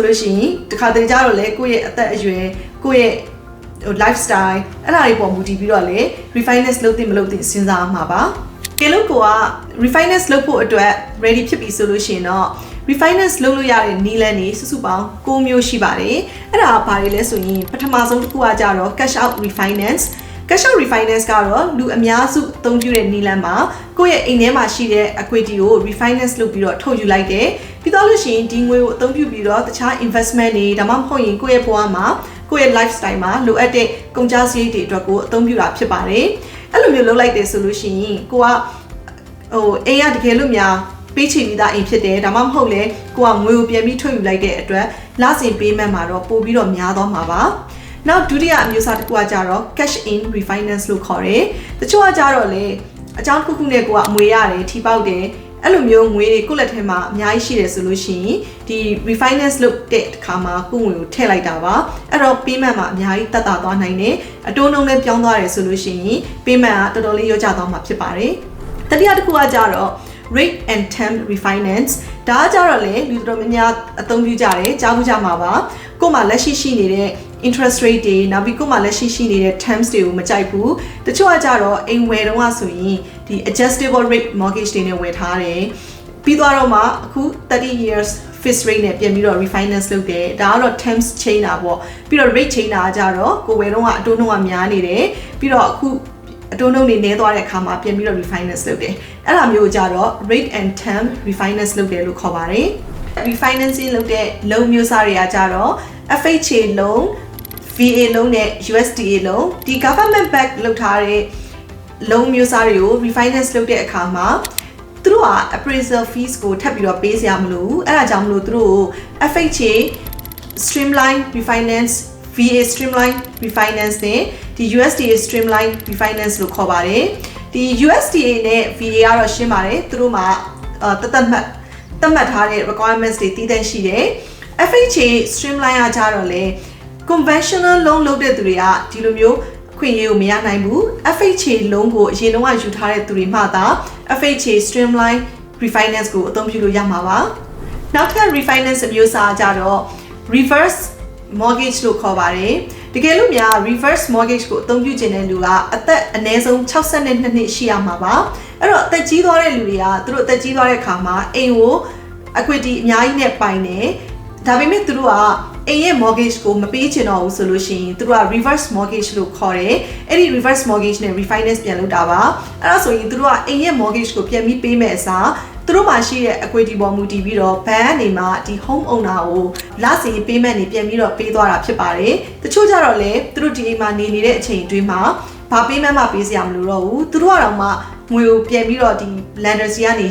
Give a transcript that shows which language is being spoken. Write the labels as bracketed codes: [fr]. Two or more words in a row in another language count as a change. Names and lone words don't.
[my] လို့ရှိရင်တခါတလေကြတော့လေကိုယ့်ရဲ့အသက်အရွယ်ကိုယ့်ရဲ့lifestyle အဲ့ဒါတွေပေါ်မူတည်ပြီးတော့လေ refinance လုပ်သင့်မလုပ်သင့်စဉ်းစားမှာပါကဲလို့ကိုက refinance လုပ်ဖို့အတွက် ready ဖြစ်ပြီဆိုလို့ရှိရင်တော့ refinance လုပ်လို့ရတဲ့နည်းလမ်းတွေစုစုပေါင်း9မျိုးရှိပါတယ်အဲ့ဒါဘာတွေလဲဆိုရင်ပထမဆုံးတစ်ခုကကြတော့ [en] cash out refinance cash out refinance [my] ကတော့လူအများစုအသုံးပြုတဲ့နည်းလမ်းမှာကိုယ့်ရဲ့အိမ်ထဲမှာရှိတဲ့ equity ကို refinance လုပ်ပြီးတော့ထုတ်ယူ လိုက်တယ်ပြီးတော့လို့ရှိရင်ဒီငွေကိုအသုံးပြုပြီးတော့တခြား investment တွေဒါမှမဟုတ်ရင်ကိုယ့်ရဲ့ဘဝမှာကိုယ့်ရဲ့ lifestyle မှာလိုအပ်တဲ့ကုန်ကျစရိတ်တွေအတွက်ကိုအသုံးပြုတာဖြစ်ပါတယ်အဲ့လိုမျိုးလုပ်လိုက်တယ်ဆိုလို့ရှိရင်ကိုကအိမ်ကတကယ်လို့များပေးချေပြီးသားအိမ်ဖြစ်တယ်ဒါမှမဟုတ်လေကိုကငွေကိုပြန်ပြီးထုတ်ယူလိုက်တဲ့အတွက်လစဉ်ပေးမှတ်မှာတော့ ပို့ပြီးတော့များသွားမှာပါနောက်ဒုတိယအမျိုးအစားတစ်ခုကကြတော့ [en] cash in refinance [my] လို့ခေါ်တယ်တချို့ကကြတော့လေအကြောင်းတစ်ခုခုနဲ့ကိုကအမွေရတယ်ထိပေါက်တယ်အဲ့လိုမျိုးငွေတွေကိုယ့်လက်ထဲမှာအများကြီးရှိတယ်ဆိုလို့ရှိရင်ဒီ refinance လုပ်တဲ့အခါမှာကိုယ် ငွေကိုထည့်လိုက်တာပါအဲ့တော့ payment မှာအများကြီးတက်တာသွားနိုင်တယ်အတိုးနှုန်းလည်းပြောင်းသွားတယ်ဆိုလို့ရှိရင် payment ကတော်တော်လေးရောကျသွားမှာဖြစ်ပါတယ်တတိယတစ်ခုကကြတော့ [en] rate and term [my] refinance ဒါကကြတော့လေလူတော်များများအသုံးပြုကြတယ်ကြားမှုကြမှာပါကိုယ်မှာလက်ရှိရှိနေတဲ့ [en] interest rate [my] တွေနောက်ပြီးကိုယ်မှာလက်ရှိရှိနေတဲ့ terms တွေကိုမကြိုက်ဘူးတချို့ကကြတော့အိမ်ဝယ်တော့ဆိုရင်ဒီ [en] adjustable rate mortgage [my] တွေနဲ့ဝယ်ထားတယ်ပြီးသွားတော့မှအခု [en] 30 years fixed rate [my] နဲ့ပြန်ပြီးတော့ refinance လုပ်တယ်ဒါကတော့ [en] terms change [my] တာပေါ့ပြီးတော့ [en] rate change [my] တာကြတော့ကိုယ်ဝယ်တော့အတိုးနှုန်းကများနေတယ်ပြီးတော့အခုအတိုးနှုန်းတွေနည်းသွားတဲ့အခါမှာပြန်ပြီးတော့ refinance လုပ်တယ်အဲ့ဒါမျိုးကြတော့ [en] rate and term refinance [my] လုပ်တယ်လို့ခေါ်ပါတယ် refinancing လုပ်တဲ့ loan မျိုးစားတွေကကြတော့ [en] FHA loan VA loan [my] နဲ့ [en] USDA loan [my] ဒီ [en] government back [my] လုပ်ထားတဲ့ loan မျိုးစားတွေကို refinance လုပ်တဲ့အခါမှာသူတို့က [en] appraisal fees [my] ကိုထပ်ပြီးတော့ပေးစရာမလိုဘူးအဲ့ဒါကြောင့်မလို့သူတို့ကို [en] FHA streamline refinance VA streamline refinance [my] နဲ့ဒီ [en] USDA streamline refinance [my] လို့ခေါ်ပါတယ်ဒီ USDA နဲ့ VA ကတော့ရှင်းပါတယ်သူတို့မှာသတ်မှတ်ထားတဲ့ requirements တွေတည်တံ့ရှိတယ် [en] FHA streamline [my] ကကြတော့လေ [en] conventional loan [my] လုပ်တဲ့သူတွေကဒီလိုမျိုးခွင့်ရေးကိုမရနိုင် ဘူး [en] FHA loan [my] ကိုအရင်တုန်းကယူထားတဲ့သူတွေမှသာ [en] FHA streamline refinance [my] ကိုအသုံးပြုလို့ရမှာပါနောက်ထပ် refinance အမျိုးအစားကြတော့ [en] reverse mortgage [my] လို့ခေါ်ပါတယ်တကယ်လို့များ [en] reverse mortgage [my] ကိုအသုံးပြုခြင်းတဲ့လူကအသက်အနည်းဆုံး62နှစ်ရှိရမှာပါအဲ့တော့အသက်ကြီးသွားတဲ့လူတွေကသူတို့အသက်ကြီးသွား တဲ့အခါမှာအိမ်ကို equity အများကြီးနဲ့ပိုင်တယ်ဒါပေမဲ့သူတို့ကအိမ်ရဲ့ mortgage ကိုမပေးချင်တော့ဘူးဆိုလို့ရှိရင်သူတို့က [en] reverse mortgage [my] လို့ခေါ်တယ်အဲ့ဒီ [en] reverse mortgage [my] နဲ့ refinance ပြန်လုပ်တာပါအဲ့ဒါဆိုရင်သူတို့ကအိမ်ရဲ့ mortgage ကိုပြန်ပြီးပေးမယ်အစားသူတို့မှာရှိတဲ့ equity ပေါ်မူတည်ပြီးတော့ bank အနေမှာဒီ [en] home owner [my] ကိုလစဉ် payment တွေပြန်ပြီးတော့ပေးသွားတာဖြစ်ပါတယ်တချို့ကြတော့လေ သူတို့ဒီအိမ်မှာနေနေတဲ့အချိန်အတွင်းမှာဘာ payment မှပေးစရာမလိုတော့ဘူးသူတို့ကတော့မှငွေကိုပြန်ပြီးတော့ဒီ lender စီကနေ